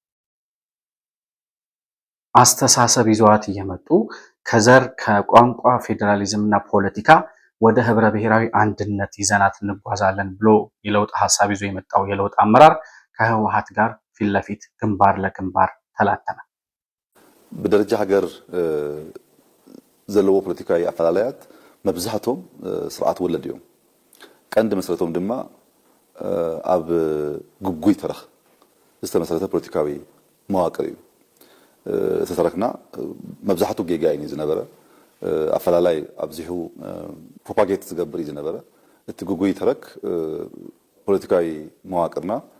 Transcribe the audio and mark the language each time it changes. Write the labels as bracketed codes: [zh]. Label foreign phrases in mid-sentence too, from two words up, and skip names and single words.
[am] አስተሳሰብ ይዘዋት እየመጡ ከዘር ከቋንቋ ፌዴራሊዝም እና ፖለቲካ ወደ ህብረ ብሔራዊ አንድነት ይዘናት እንጓዛለን ብሎ የለውጥ ሐሳብ ይዞ የመጣው የለውጥ አመራር ከህወሓት ጋር ፊት ለፊት ግንባር ለግንባር ተላተመ። [ti] በደረጃ ሀገር ዘለዎ ፖለቲካዊ አፈላላያት መብዛሕቶም ስርዓት ወለድ እዮም ቀንዲ መሰረቶም ድማ ኣብ ጉጉይ ተረኽ ዝተመሰረተ ፖለቲካዊ መዋቅር እዩ ተተረክና መብዛሕቱ ጌጋይን ዝነበረ አፈላላይ ኣብዚሑ ፕሮፓጌት ዝገብር ዝነበረ እቲ ጉጉይ ተረክ ፖለቲካዊ መዋቅርና